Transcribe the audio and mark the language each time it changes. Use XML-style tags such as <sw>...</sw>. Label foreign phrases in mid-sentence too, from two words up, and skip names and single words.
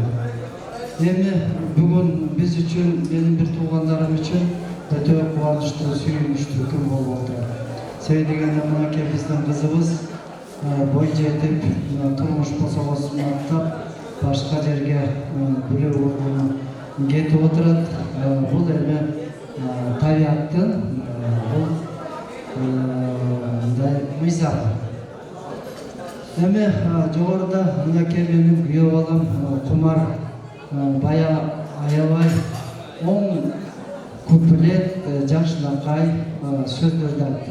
<kk>Енді бүгін біз үшін, менің бір туғандарым үшін өте қуанышты, сүйінішті күн болып отыр. Себебі дегенде мынакей біздің қызымыз бой жетіп, тұрмыш босағасын аттап, башқа жерге бөлек орнына кетіп отырады.</kk> <ky>Бұл эми табиаттын бұл мыйзам. Эми жогоруда мынакей менин күйөө балам Кумар бая аябай оң куплет жакшынакай сөздөрдү айтты.</ky>